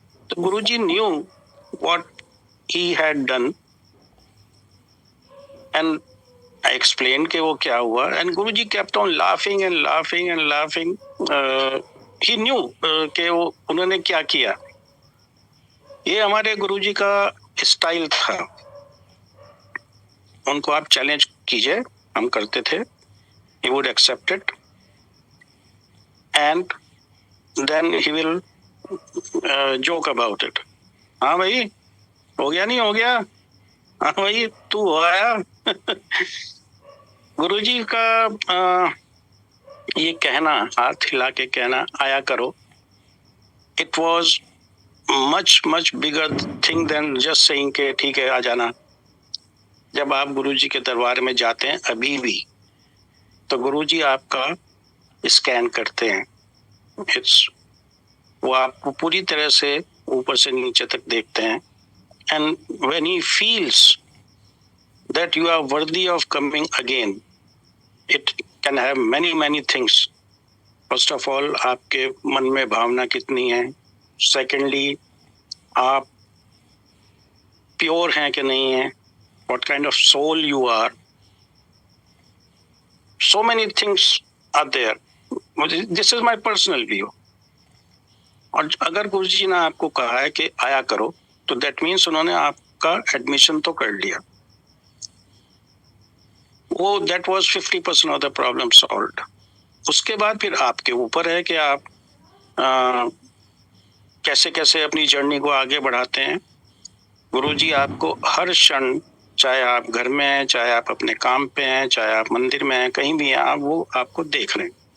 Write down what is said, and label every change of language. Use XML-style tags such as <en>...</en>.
<hi>तो गुरुजी</hi> <en>knew what he had done and I explained</en> <hi>कि वो क्या हुआ,</hi> <en>and Guruji kept on laughing and laughing and laughing. He knew</en> <hi>कि वो उन्होंने क्या किया। ये हमारे गुरुजी का स्टाइल था। उनको आप चैलेंज कीजिए, हम करते थे,</hi> <en>he would accept it and then he will joke about it.</en> <hi>हाँ भाई, हो गया नहीं हो गया, हाँ भाई तू हो आया। गुरुजी का ये कहना, हाथ हिला के कहना, आया करो,</hi> <en>it was much bigger thing than just saying</en> <hi>के ठीक है आ जाना। जब आप गुरुजी के दरबार में जाते हैं अभी भी, तो गुरुजी आपका स्कैन करते हैं। वो आपको पूरी तरह से ऊपर से नीचे तक देखते हैं।</hi> <en>And when he feels that you are worthy of coming again, it can have many things. First of all,</en> <hi>आपके मन में भावना कितनी है।</hi> <en>Secondly,</en> <hi>आप प्योर हैं कि नहीं हैं।</hi> <en>What kind of soul you are. So many things are there. This is my personal view.</en> <hi>और अगर गुरुजी ने आपको कहा है कि आया करो, तो</hi> <en>that means</en> <hi>उन्होंने आपका एडमिशन तो कर लिया। वो</hi> <en>that was 50% of the problem solved.</en> <hi>उसके बाद फिर आपके ऊपर है कि आप कैसे कैसे अपनी जर्नी को आगे बढ़ाते हैं। गुरुजी आपको हर क्षण, चाहे आप घर में हैं, चाहे आप अपने काम पे हैं, चाहे आप मंदिर में हैं, कहीं भी हैं आप, वो आपको देख रहे हैं।</hi>